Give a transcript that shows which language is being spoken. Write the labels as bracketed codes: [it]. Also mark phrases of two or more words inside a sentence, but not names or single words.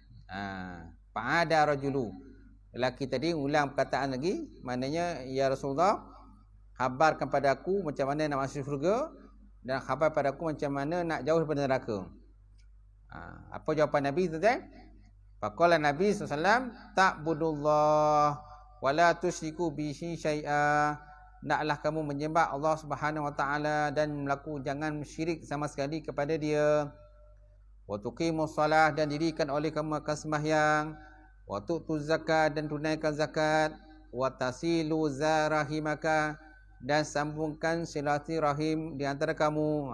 [ar] فأعاد الرجل, [ms] lelaki tadi ulang perkataan lagi, maknanya [ar] يا رسول الله, [ms] khabarkan pada aku macam mana nak masuk syurga, dan khabar pada aku macam mana nak jauh daripada neraka. Apa jawapan Nabi tuan-tuan? [ar] فقال النبي ﷺ, تعبد الله ولا تشرك به شيئا. [ms] Naklah kamu menyembah Allah [ar] سبحانه وتعالى [ms] dan jangan syirik sama sekali kepada Dia. [ar] وتقيم الصلاة, [ms] dan dirikan oleh kamu akan sembahyang. [ar] وتؤتي الزكاة, [ms] dan tunaikan zakat. [ar] وتصل ذا رحمك, [ms] dan sambungkan silaturahim di antara kamu.